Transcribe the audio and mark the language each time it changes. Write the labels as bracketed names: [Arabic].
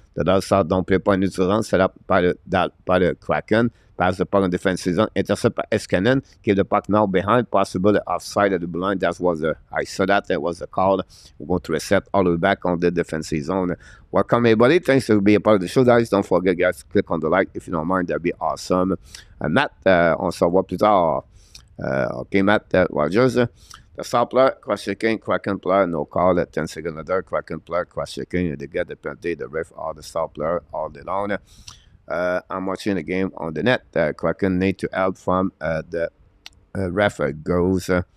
[English] The Dallas Stars don't play point neutral zone, set up by the Kraken, pass the puck on defensive zone, intercept by Eskinen, give the puck now behind, possibly offside of the blind. That was I saw that was a call. We're going to reset all the way back on the defensive zone. Welcome everybody. Thanks for being a part of the show, guys. Don't forget, guys, click on the like if you don't mind. That'd be awesome. [French] Matt, on se revoit plus tard. [English] OK, Matt Rogers. The star player, cross-checking, Kraken player, no call at 10 seconds later. Kraken player, cross-checking, they get the penalty, the ref, all the star player, all day long. I'm watching the game on the net. Kraken need to help from the ref goes.